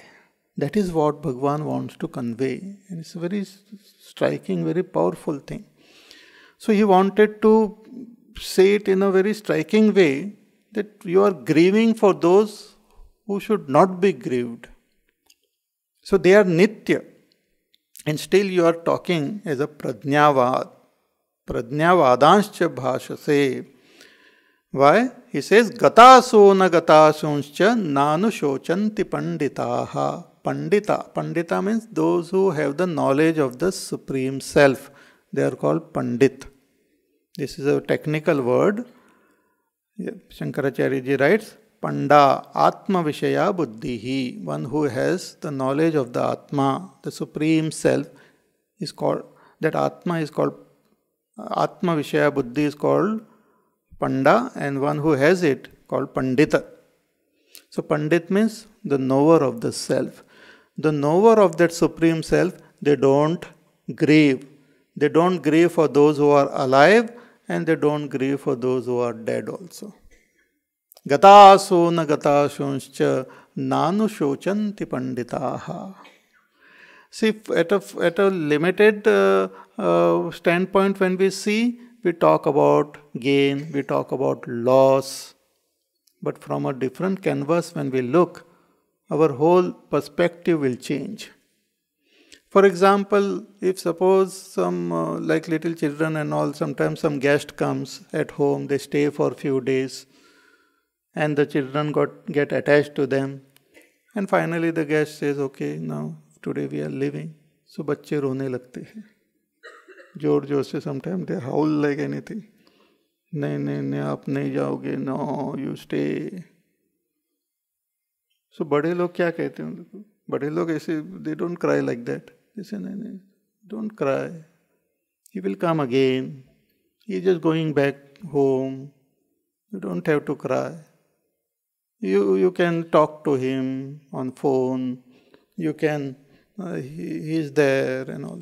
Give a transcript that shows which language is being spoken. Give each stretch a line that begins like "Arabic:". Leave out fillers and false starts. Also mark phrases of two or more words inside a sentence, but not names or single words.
English: That is what Bhagavan wants to convey. And it's a very striking, very powerful thing. So he wanted to say it in a very striking way, that you are grieving for those who should not be grieved. So they are nitya. And still you are talking as a prajnavad.
Sanskrit: प्रज्ञावादांश्च भाषसे.
English: Why? He says,
Sanskrit: गतासून् न गतासूंश्च नानुशोचन्ति पण्डिताः.
English: Pandita means those who have the knowledge of the Supreme Self. They are called Pandit. This is a technical word. Shankaracharya ji writes,
Sanskrit: पण्डा आत्म विषया बुद्धिः.
English: One who has the knowledge of the Atma, the Supreme Self, is called, that Atma is called,
Sanskrit: आत्म विषय बुद्धि
English: is called Panda, and one who has it called Pandita. So Pandit means the knower of the Self. The knower of that Supreme Self, they don't grieve. They don't grieve for those who are alive, and they don't grieve for those who are dead also.
Sanskrit: गतासून् न गतासूंश्च नानु शोचन्ति पण्डिताः.
English: See, at a limited standpoint, when we see, we talk about gain, we talk about loss. But from a different canvas, when we look, our whole perspective will change. For example, if suppose some like little children and all, sometimes some guest comes at home, they stay for a few days, and the children get attached to them, and finally the guest says, okay, now today we are leaving. So
Hindi: बच्चे रोने लगते हैं, जोर जोर से.
English: Sometimes they howl like anything.
Hindi: नहीं नहीं नहीं, आप नहीं जाओगे,
English: no, you stay. So
Hindi: बड़े लोग क्या कहते हैं उनको? बड़े लोग ऐसे,
English: they don't cry like that. They say,
Hindi: नहीं नहीं,
English: don't cry. He will come again. He is just going back home. You don't have to cry. You can talk to him on phone. You can, he is there and all.